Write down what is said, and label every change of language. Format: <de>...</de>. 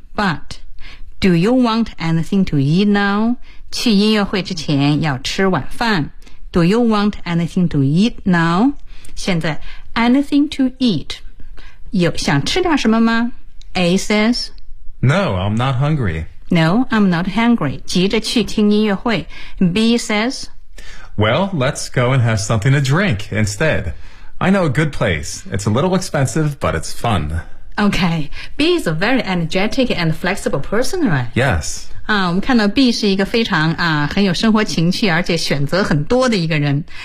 <en>But do you want anything to eat now?</en> <zh>去音乐会之前要吃晚饭。</zh> <en>Do you want anything to eat now?</en> <zh>现在</zh> <en>anything to eat.</en> <zh>有想吃点什么吗 ?</zh> <en>A says, No, I'm not hungry. No, I'm not hungry.</en> <zh>急着去听音乐会。</zh> <en>B says, Well, let's go and have something to drink instead. I know a good place. It's a little expensive, but it's fun. Okay. B is a very energetic and flexible person, right? Yes.</en> <zh>我们看到 B 是一个非常很有生活情趣而且选择很多的一个人。</zh>